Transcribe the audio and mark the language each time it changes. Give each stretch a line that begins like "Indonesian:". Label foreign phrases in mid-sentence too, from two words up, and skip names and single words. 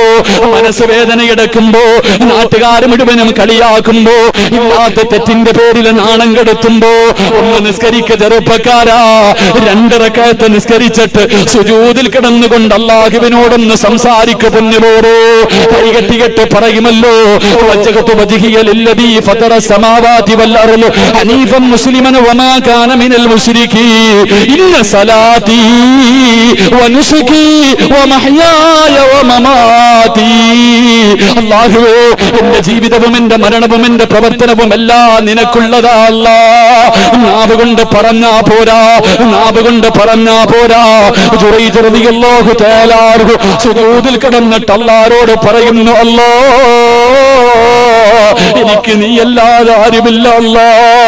Malayalam: മനസ്സ് വേദനയെടുക്കുമ്പോ, നാട്ടുകാർ മുഴുവനും കളിയാക്കുമ്പോ, ഇല്ലാത്ത തെറ്റിന്റെ പേരിൽ നാണം കെടുത്തുമ്പോ ഒന്ന് നിസ്കരിക്ക ചെറുപ്പക്കാരാ. 2 റക്അത്ത് നിസ്കരിച്ചിട്ട് സുജൂദിൽ കിടന്നുകൊണ്ട് അല്ലാഹുവിനോടൊന്ന് സംസാരിക്ക പൊന്നുപോരോ. കൈകെട്ടികെട്ട് പറയുമല്ലോ,
Arabic: للذي فطر السماوات والأرض حنيفا مسلما وما كان من المشركين إن صلاتي ونسكي ومحياي ومماتي.
Malayalam: അല്ലാഹുവേ, എന്റെ ജീവിതവും എന്റെ മരണവും എന്റെ പ്രവർത്തനവും എല്ലാം നിനക്കുള്ളതാ അല്ലാഹ്. നാവ് കൊണ്ട് പറഞ്ഞാ പോരാ. ജുറൈജ്
Arabic: رضي الله تعالى عنه
Malayalam: സുജൂദിൽ കിടന്നിട്ട് അല്ലാഹുവോട് പറയുന്നു, അല്ലാഹ്, എനിക്ക് നീയല്ലാതെ ആരുമില്ല അല്ലാഹ്.